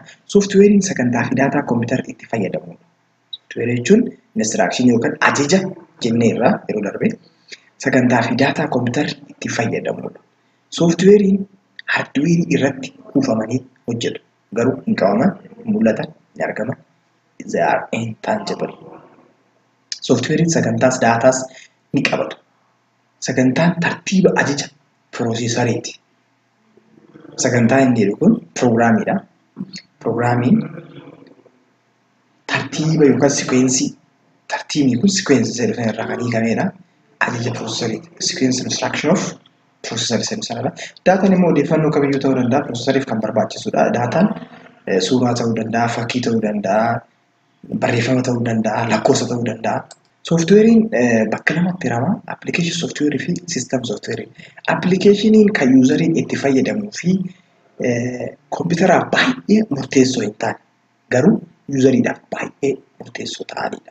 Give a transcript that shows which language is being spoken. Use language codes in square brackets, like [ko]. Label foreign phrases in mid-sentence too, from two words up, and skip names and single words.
[om] Sooftiweeriin sagantaa fi daataa kompiitara itti fayyadamudha. Sooftiweerii jechuun inistiraakshini yookaan ajaja jenneerra yeroo darbe sagantaa fi daataa kompiitara itti fayyadamudha. Sooftiweeriin haardweerii irratti kuufamanii hojjetu. Garuu hin qabaman, hin mul'atan, hin argaman. [en] They are intangible. [om] Sooftiweeriin sagantaas daataas ni qabatu. Sagantaan tartiiba ajaja pirooseesariiti. Sagantaa inni jedhu kun piroogiraamiidha. Piroogiraamiin tartiiba yookaan sikweensii. Tartiibni kun sikweensii seeraan irraa kan hiikamedha. Ajaja piroosesariiti. [en] Sequence instruction of processor sanadha. [om] Daataan immoo odeeffannoo kamiyyuu ta'uu danda'a. Piroosesariif kan barbaachisudha. Daataan suuraa ta'uu danda'a, fakkii ta'uu danda'a, barreeffama ta'uu danda'a, lakkoofsa ta'uu danda'a. Sooftiweeriin bakka lamatti hirama. Appilikeeshinii sooftiweerii fi siistem sooftiweerii. Appilikeeshiniin kan yuuzariin itti fayyadamuu fi kompiitaraaf baay'ee murteessoo hin taane garuu yuuzariidhaaf baay'ee murteessoo ta'anidha.